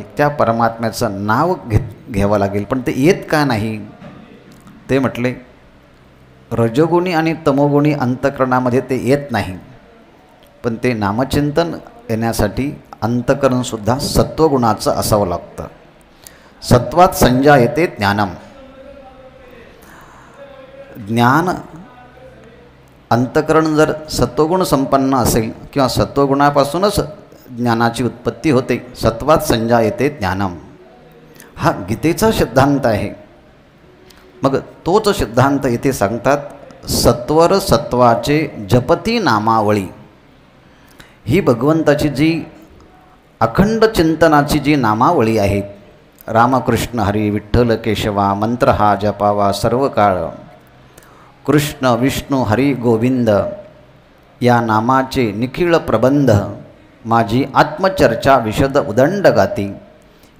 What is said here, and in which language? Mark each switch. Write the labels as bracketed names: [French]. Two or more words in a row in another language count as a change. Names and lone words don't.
[Marathi] त्या परमात्म्याचं नाव घ्यावं लागेल. पण ते येत का नाही? ते म्हटले, रजोगुणी आणि तमोगुणी अंतःकरणामध्ये ते येत नाही. पण ते नामचिंतन येण्यासाठी अंतःकरणसुद्धा सत्वगुणाचं असावं लागतं. [Sanskrit] सत्वात संजायते ज्ञानम. [Marathi] ज्ञान अंतःकरण जर सत्वगुण संपन्न असेल किंवा सत्वगुणापासूनच ज्ञानाची उत्पत्ती होते. [Sanskrit] सत्वात संजायते ज्ञानम [Marathi] हा गीतेचा सिद्धांत आहे. मग तोच सिद्धांत इथे सांगतात, सत्वर सत्वाचे जपती नामावळी. ही भगवंताची जी अखंड चिंतनाची जी नामावळी आहे, रामकृष्ण हरी विठ्ठल केशवा मंत्र हा जपावा सर्व काळ, कृष्ण विष्णू हरी गोविंद या नामाचे निखिळ प्रबंध, माझी आत्मचर्चा विशद उदंड गाती.